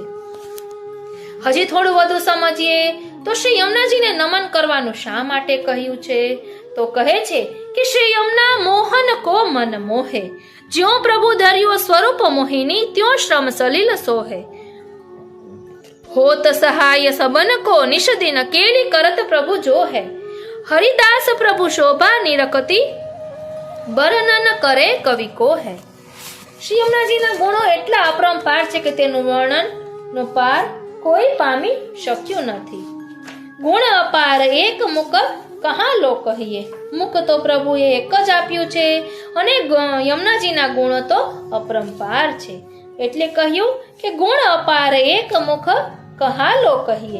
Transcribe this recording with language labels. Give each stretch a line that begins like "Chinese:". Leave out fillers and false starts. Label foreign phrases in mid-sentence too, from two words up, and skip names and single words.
Gujarati: હજી થોડું વધુ સમજીએ તો શ્રી યમુનાજીને નમન કરવાનું શા માટે કહ્યું છે? તો કહે છે કે
Braj: श्री यमुना मोहन को मन मोहे, ज्यो प्रभु धर्यो स्वरूप मोहिनी त्यो श्रम सलिल सोहे. होत सहाय सबन को निश दिन केली करत प्रभु जो है। हरिदास प्रभु शोभा निरखती वर्णन करे कवि को है।
Gujarati: શ્રી યમુનાજીના ગુણો એટલા અપરંપાર છે કે તેનું વર્ણન નો પાર કોઈ પામી શક્યું નથી।
Braj: गुण अपार एक मुक कहा लो कहिए।
Gujarati: મુક તો પ્રભુએ એક જ આપ્યું છે અને યમુનાજીના ગુણો તો અપરંપાર છે, એટલે કહ્યું કે
Braj: गुण अपार एक मुख कहा लो कहिए।